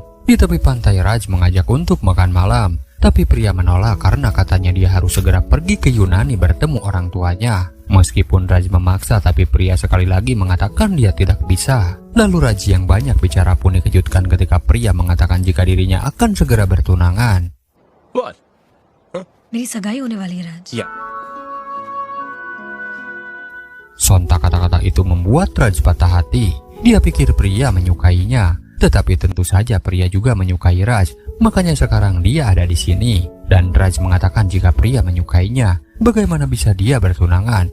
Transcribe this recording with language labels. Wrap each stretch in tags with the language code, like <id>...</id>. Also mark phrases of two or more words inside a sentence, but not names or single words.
<id>Di tepi pantai Raj mengajak untuk makan malam, tapi pria menolak karena katanya dia harus segera pergi ke Yunani bertemu orang tuanya. Meskipun Raj memaksa, tapi pria sekali lagi mengatakan dia tidak bisa. Lalu Raj yang banyak bicara pun dikejutkan ketika pria mengatakan jika dirinya akan segera bertunangan.</id> <en>What?</en> <hi>मेरी सगाई होने वाली है राज।</hi> <en>Yeah.</en> <id>Sontak kata-kata itu membuat Raj patah hati. Dia pikir pria menyukainya, tetapi tentu saja pria juga menyukai Raj. Makanya sekarang dia ada di sini. Dan Raj mengatakan jika pria menyukainya, bagaimana bisa dia bertunangan?</id>